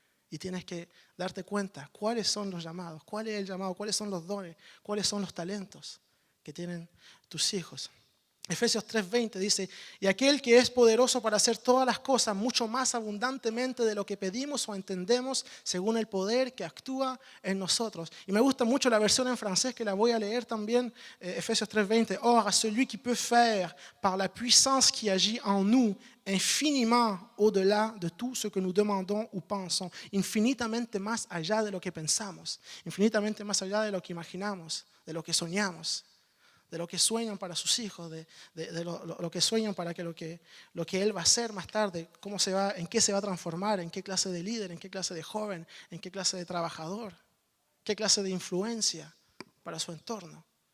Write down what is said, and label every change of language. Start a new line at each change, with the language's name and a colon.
Spanish: Y tienes que darte cuenta cuáles son los llamados, cuál es el llamado, cuáles son los dones, cuáles son los talentos que tienen tus hijos. Efesios 3:20 dice, y aquel que es poderoso para hacer todas las cosas mucho más abundantemente de lo que pedimos o entendemos según el poder que actúa en nosotros. Y me gusta mucho la versión en francés que la voy a leer también, Efesios 3:20.
French: Or, à celui qui peut faire par la puissance qui agit en nous infiniment au-delà de tout ce que nous demandons ou pensons.
Spanish: Infinitamente más allá de lo que pensamos, infinitamente más allá de lo que imaginamos, de lo que soñamos. De lo que sueñan para sus hijos, de lo que sueñan para que lo que él va a hacer más tarde, en qué se va a transformar, en qué clase de líder, en qué clase de joven, en qué clase de trabajador, qué clase de influencia para su entorno.